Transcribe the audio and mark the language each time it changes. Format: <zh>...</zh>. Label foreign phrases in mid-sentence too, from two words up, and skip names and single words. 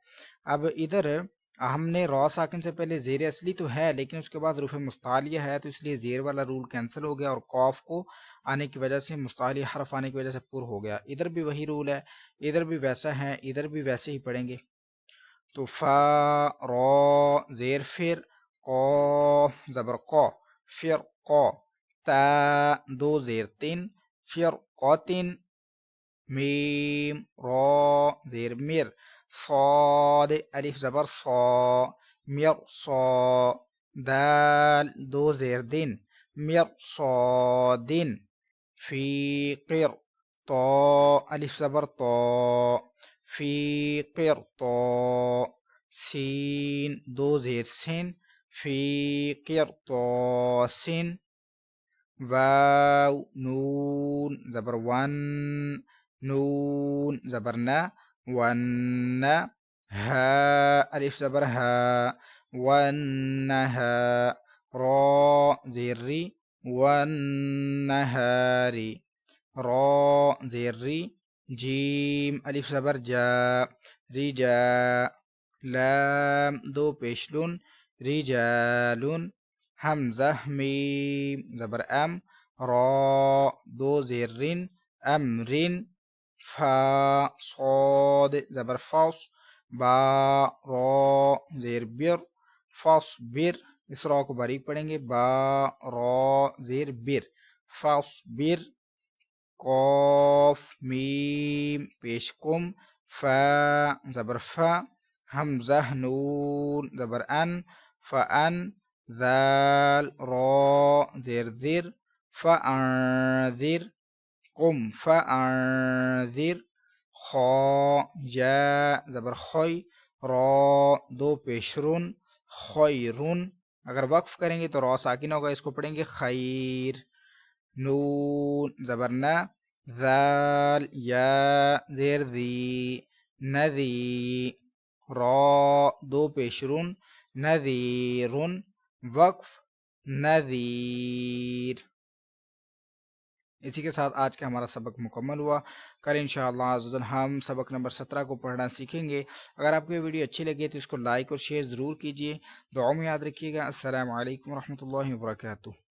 <ur>اب ادھر ہم نے را ساکن سے پہلے زیر اصلی تو ہے لیکن اس کے بعد حروف مستعلیہ ہے تو اس لیے زیر والا</ur> <en>rule cancel</en> <ur>ہو گیا اور قاف کو آنے کی وجہ سے مستعلیہ حرف آنے کی وجہ سے پر ہو گیا. ادھر بھی وہی رول ہے، ادھر بھی ویسا ہے، ادھر بھی ویسے ہی پڑھیں گے. تو فا را زیر فر قاف زبر قا فر قا تا دو زیر تین فرقة ميم را زير مير صاد ألف زبر صا مير صا دال دو زير دين مير صادين في قر طا ألف زبر طا في قر طا سين دو زير سين في قر طا سين واو نون زبر ون نون زبرنا ون ها ألف زبر ها والنها را زيري والنهار را زيري جيم ألف زبر جا رجا لام دو پیشلون رجال همزة ميم زبر أم را دو زيرين أمر فا صاد زبر فاص با را زیر بر فاصبر اس را کو باریک پڑھیں گے با را زیر بر فاصبر قاف میم پیش کم فا زبر فا حمزہ نون زبر ان فان ذال را زیر ذر فانذر</ur> <ar>قم فانذر</ar> <ur>خا یا زبر خوی را دو پیشرون خیرون اگر وقف کریں گے تو را ساکن ہوگا اس کو پڑھیں گے خیر نون زبرنا ذال یا زیر ذی نذی را دو پیشرون نذیرون وقف نذیر اسی کے ساتھ آج کا ہمارا سبق مکمل ہوا کل</ur> <ar>انشاءاللہ عز و جل</ar> <ur>ہم سبق نمبر 17 کو پڑھنا سیکھیں گے اگر آپ کو یہ ویڈیو اچھی لگے تو اس کو لائک اور شیئر ضرور کیجیے دعاؤں میں یاد رکھیے گا</ur> <ar>السلام علیکم ورحمۃ اللہ وبرکاتہ</ar>